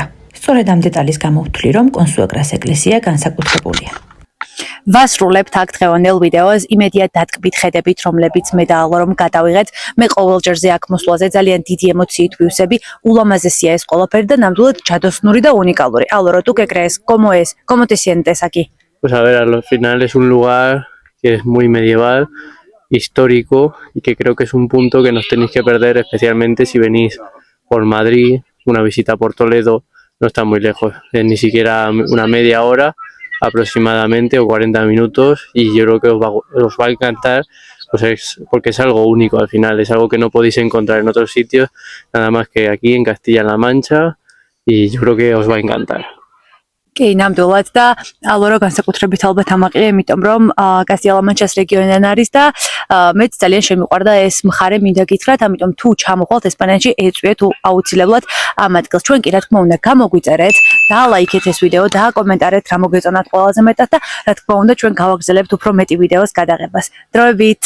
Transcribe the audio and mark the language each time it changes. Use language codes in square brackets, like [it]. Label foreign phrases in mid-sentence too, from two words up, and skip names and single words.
[ka] სწორედ ამ დეტალის გამო ვთვლი, რომ კონსუაგრას ეკლესია განსაკუთრებულია. ვასრულებთ აქ დღევანდელ ვიდეოს, იმედია დატკბით ხედებით, რომლებიც მე დაალო რომ გადავიღეთ. მე ყოველჯერზე აქ მოსვლაზე ძალიან დიდი ემოციით ვივსები. ულამაზესია ეს ყველაფერი და ნამდვილად ჯადოსნური და უნიკალური. [es] Aloro, ¿tú qué crees? ¿Cómo te sientes aquí? Pues a ver, al final es un lugar que es muy medieval, histórico y que creo que es un punto que nos tenéis que perder, especialmente si venís por Madrid, una visita por Toledo no está muy lejos, es ni siquiera una media hora aproximadamente o 40 minutos y yo creo que os va a encantar, pues porque es algo único al final, es algo que no podéis encontrar en otros sitios, nada más que aquí en Castilla-La Mancha y yo creo que os va a encantar. [ka] კი, ნამდვილად და ალორო განსაკუთრებით ალბათ ამაყია, იმიტომ რომ კასტია-ლა-მანჩას რეგიონიდან არის და მეც ძალიან შემიყვარდა ეს მხარე, მინდა გითხრათ, ამიტომ თუ ჩამოხვალთ ესპანეთში, ეწვიეთ აუცილებლად ამ ადგილს. ჩვენ კი რა თქმა უნდა გამოგვიწერეთ, დაალაიქეთ ეს ვიდეო, დააკომენტარეთ რა მოგეწონათ ყველაზე მეტად და რა თქმა უნდა ჩვენ გავაგრძელებთ უფრო მეტი ვიდეოს გადაღებას.